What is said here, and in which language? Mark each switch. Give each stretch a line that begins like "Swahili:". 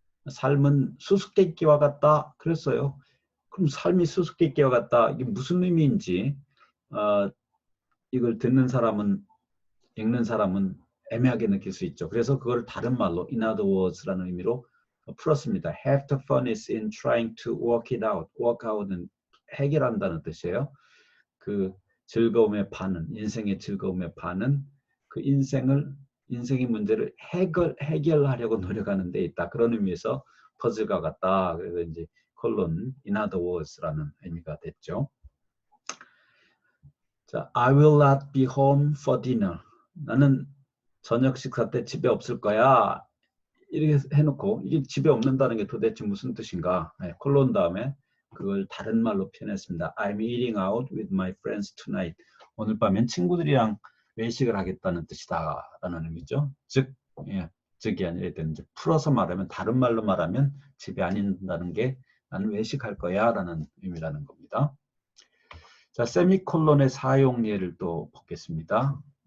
Korean: 삶은 수수께끼와 같다. 그랬어요. 그럼 삶이 수수께끼와 같다. 이게 무슨 의미인지 이걸 듣는 사람은, 읽는 사람은 애매하게 느낄 수 있죠. 그래서 그걸 다른 말로
English: in other words
Korean: 라는 의미로 풀었습니다.
English: Have the fun is in trying to work it out.
Korean: work out은 해결한다는 뜻이에요. 그 즐거움의 반은, 인생의 즐거움의 반은 그 인생의 문제를 해결하려고 노력하는 데 있다. 그런 의미에서 퍼즐과 같다. 그래서 이제 콜론
English: in other words
Korean: 라는 의미가 됐죠. 자,
English: I will not be home for dinner.
Korean: 나는 저녁 식사 때 집에 없을 거야. 이렇게 해놓고 이게 집에 없는다는 게 도대체 무슨 뜻인가? 네, 콜론 다음에 그걸 다른 말로 표현했습니다.
English: I'm eating out with my friends tonight.
Korean: 오늘 밤엔 친구들이랑 외식을 하겠다는 뜻이다 라는 의미죠. 즉이 아니라 이때는 이제 풀어서 말하면, 다른 말로 말하면 집에 안 있는다는 게 나는 외식할 거야 라는 의미라는 겁니다. 자, 세미콜론의 사용 예를 또 보겠습니다.